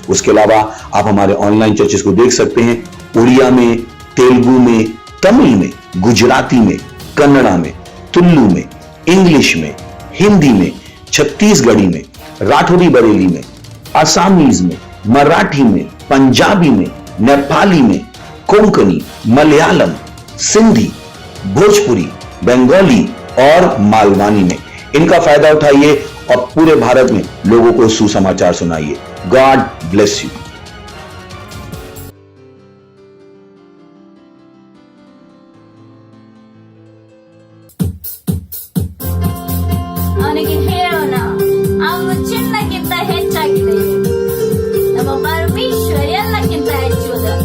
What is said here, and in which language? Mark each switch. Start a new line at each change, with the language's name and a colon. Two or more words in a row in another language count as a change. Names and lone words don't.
Hindi: उसके अलावा आप हमारे
English: online churches
Hindi: को देख सकते हैं उड़िया में, तेलुगु में, तमिल में, गुजराती में, कन्नड़ा में, तुलु में, इंग्लिश में, हिंदी में, छत्तीसगढ़ी में, राठौरी बरेली में, आसामीज में, मराठी में, पंजाबी में, नेपाली में, कोंकणी, मलयालम, सिंधी, भोजपुरी, बंगाली और मालवानी में। इनका फायदा उठाइए और पूरे भारत में लोगों को सुसमाचार सुनाइए।
English: God bless you.
Kannada: ಅವನಿಗೆ ಹೇಳೋಣ, ಅವನು ಚಿನ್ನಕ್ಕಿಂತ ಹೆಚ್ಚಾಗಿದೆ, ನಮ್ಮ ಪರಮೇಶ್ವರ ಎಲ್ಲಕ್ಕಿಂತ ಹೆಚ್ಚುವುದ.